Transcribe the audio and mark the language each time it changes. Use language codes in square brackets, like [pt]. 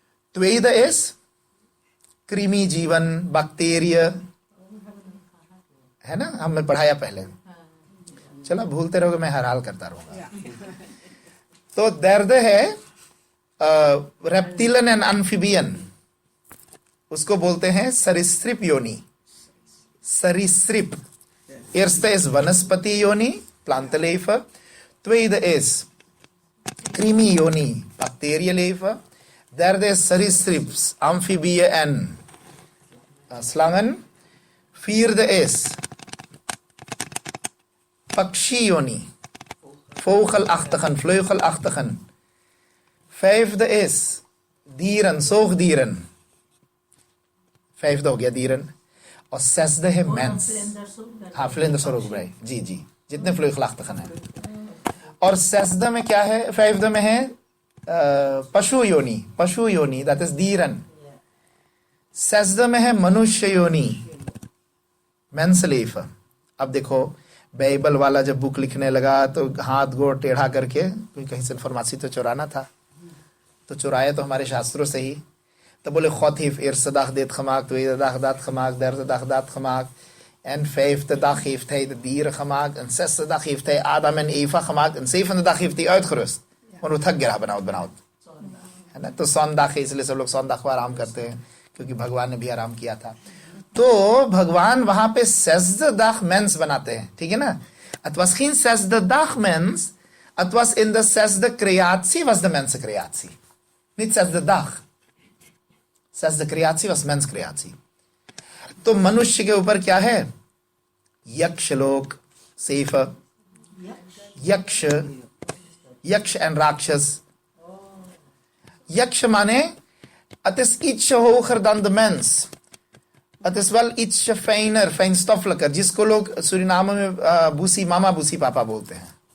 [nl] Tweede is [hi] कृमि जीवन, bacteria, है ना, हमने पढ़ाया पहले। चलो भूलते रहोगे, मैं हर हाल करता रहूंगा। तो दर्द है रेप्टिलियन एंड एम्फीबियन, उसको बोलते हैं सरीसृप योनि। सरीसृप। [nl] Eerste is वनस्पति योनि, plantenleven. Tweede is कृमि योनि, bacteriëleven. Derde is सरीसृप्स, amfibieën en slangen. Vierde is पक्षी योनि, vogelachtigen, vleugelachtigen. Vijfde is dieren, zoogdieren. Vijfde [hi] हो गया [nl] dieren. और zesde है mens. हाँ, vlinders और ook bij. [hi] जी जी, जितने vleugelachtigen हैं। और zesde में क्या है? vijfde में है पशु योनि, पशु योनि, [en] that is [hi] dieren. zesde में है मनुष्य योनि, mensleven. अब देखो बाइबल वाला जब बुक लिखने लगा तो हाथ गोड़ टेढ़ा करके, कोई कहीं से इन्फॉर्मेशन तो चुराना था, तो चुराया तो हमारे शास्त्रों से ही। तो बोले [nl] God heeft eerste dag dit gemaakt, tweede dag dat gemaakt, derde dag dat gemaakt, en 5e dag heeft hij de dieren gemaakt, en 6e dag heeft hij Adam en Eva gemaakt, en 7e dag heeft hij uitgerust। [hi] और वो थक गया बनावट, है ना। तो sondag है, इसलिए सब लोग sondag को आराम करते हैं, क्योंकि भगवान ने भी आराम किया था। तो भगवान वहां पे [nl] 6e dag mens [hi] बनाते हैं, ठीक है ना। [nl] Het was geen 6e dag mens, het was in de 6e creatie was de mensencreatie, niet 6e dag। 6e creatie was menscreatie। [hi] तो मनुष्य के ऊपर क्या है? यक्षलोक, सेफ, यक्ष, यक्ष एंड राक्षस। यक्ष माने [nl] het is ietsje hoger dan de mens, het is wel ietsje fijner, fijnstoffelijker, [hi] जिसको लोग सुरिनाम में बूसी मामा बूसी पापा बोलते हैं।